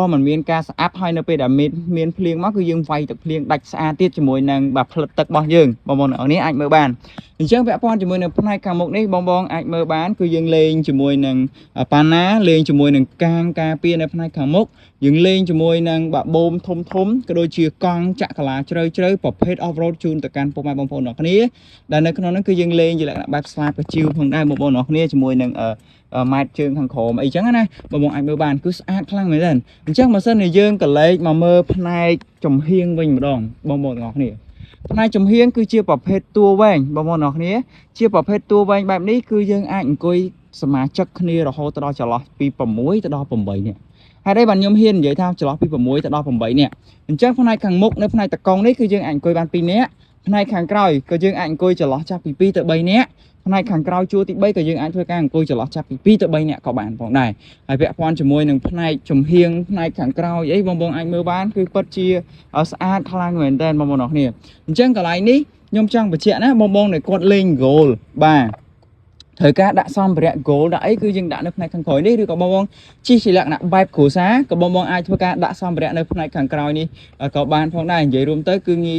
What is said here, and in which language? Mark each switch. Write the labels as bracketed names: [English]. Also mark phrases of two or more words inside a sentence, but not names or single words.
[Khmer] មិនមានការស្អាប់ហើយនៅពេលដែលមានភ្លៀងមកគឺយើងវាយទឹកភ្លៀងដាច់ស្អាតទៀតជាមួយនឹងបាទផ្លិតទឹករបស់យើងបងប្អូននេះអាចមើលបានអញ្ចឹងពាក់ព័ន្ធជាមួយនឹងផ្នែកខាងមុខនេះបងអាចមើលបានគឺយើងលេងជាមួយនឹងប៉ាណាលេងជាមួយនឹងកាងការពារនៅផ្នែកខាងមុខយើងលេងជាមួយនឹងបាក់បូមធំក៏ដូចជាកង់ចាក់កាឡាជ្រៅប្រភេទ off-road ជូនទៅកាន់ពុកម៉ែបងប្អូនទាំងគ្នាដែលនៅក្នុងនោះគឺ យើងលេងជាលក្ខណៈបែបស្លាបកាជីវផងដែរបងប្អូនទាំងគ្នាជាមួយនឹងម៉ែត្រជើងខាងក្រោមអីចឹងណាបងអាចមើលបានគឺស្អាតខ្លាំងមែនទេអញ្ចឹងបើសិនជាយើងក លេចមកមើលផ្នែកចំហៀងវិញម្ដងបងទាំងគ្នាផ្នែកចំហៀងគឺជាប្រភេទតួវែងបងប្អូនទាំងគ្នាជាប្រភេទតួវែងបែបនេះគឺយើងអាចអង្គុយសមាជិកគ្នារហូតដល់ចន្លោះពី6ទៅដល់8នាក់ហើយ [Vietnamese] đây bạn [Khmer] ខ្ញុំហ៊ាននិយាយថាចន្លោះពី6ទៅដល់8នាក់អញ្ចឹងផ្នែកខាងមុខនៅផ្នែកតកង់នេះគឺយើងអាចអង្គុយបាន2នាក់ផ្នែកខាងក្រោយក៏យើងអាចអង្គុយចន្លោះចាប់ពី2ទៅ3នាក់ផ្នែកខាងក្រោយជួរទី3ក៏ យើងអាចធ្វើការអង្គុយចន្លោះចាប់ពី2ទៅ3នាក់ក៏បានផងដែរហើយពាក់ព័ន្ធជាមួយនឹងផ្នែកចំហៀងផ្នែកខាងក្រោយអីបងអាចមើលបានគឺពិតជាស្អាតខ្លាំងមែនតើបងគ្នាអញ្ចឹងកន្លែងនេះខ្ញុំចង់បញ្ជាក់ណាបងដែលគាត់លេង goal បាទត្រូវការដាក់សម្ភារៈ gold ដាក់អីគឺយើងដាក់នៅផ្នែកខាងក្រោយនេះឬក៏បងជិះជាលក្ខណៈបែបគ្រួសារក៏បងអាចធ្វើការដាក់សម្ភារៈនៅផ្នែកខាងក្រោយនេះក៏បានផងដែរនិយាយរួមទៅគឺងាយ